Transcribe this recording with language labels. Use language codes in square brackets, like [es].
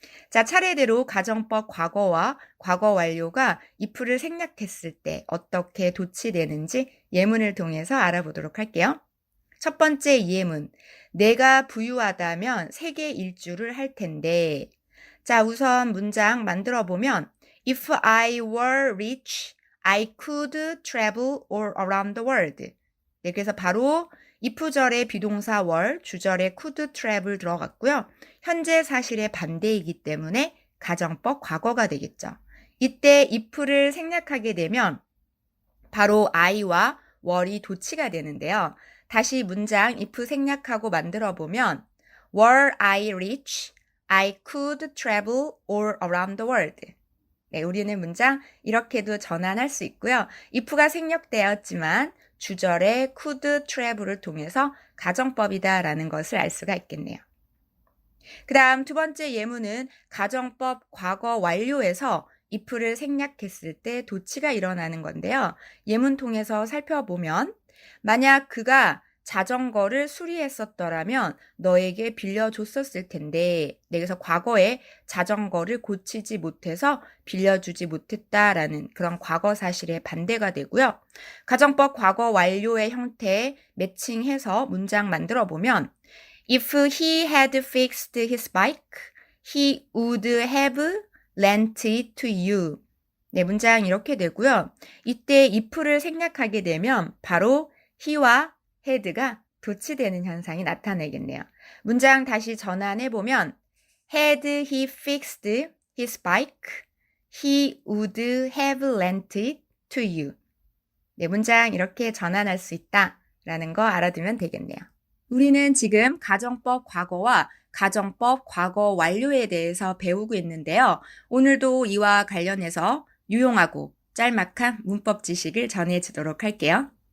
[ko] 자, 차례대로 가정법 과거와 과거 완료가 if를 생략했을 때 어떻게 도치되는지 예문을 통해서 알아보도록 할게요. 첫 번째 예문, 내가 부유하다면 세계 일주를 할 텐데. 자, 우선 문장 만들어 보면 [en] If I were rich, I could travel all around the world. [ko] 네, 그래서 바로 if절에 비동사 were, 주절에 could travel 들어갔고요. 현재 사실의 반대이기 때문에 가정법 과거가 되겠죠. 이때 if를 생략하게 되면 바로 I와 were이 도치가 되는데요. 다시 문장 if 생략하고 만들어 보면 [en] Were I rich, I could travel all around the world. [ko] 네, 우리는 문장 이렇게도 전환할 수 있고요. if가 생략되었지만 주절에 could travel을 통해서 가정법이다라는 것을 알 수가 있겠네요. 그 다음 두 번째 예문은 가정법 과거 완료에서 if를 생략했을 때 도치가 일어나는 건데요. 예문 통해서 살펴보면 만약 그가 자전거를 수리했었더라면 너에게 빌려줬었을 텐데, 그래서 과거에 자전거를 고치지 못해서 빌려주지 못했다라는 그런 과거 사실의 반대가 되고요. 가정법 과거 완료의 형태 매칭해서 문장 만들어 보면 [en] If he had fixed his bike, he would have lent it to you. [ko] 네, 문장 이렇게 되고요. 이때 if를 생략하게 되면 바로 he와 had가 도치되는 현상이 나타나겠네요. 문장 다시 전환해보면 [en] Had he fixed his bike, he would have lent it to you. [ko] 네, 문장 이렇게 전환할 수 있다라는 거 알아두면 되겠네요. 우리는 지금 가정법 과거와 가정법 과거 완료에 대해서 배우고 있는데요. 오늘도 이와 관련해서 유용하고 짤막한 문법 지식을 전해주도록 할게요.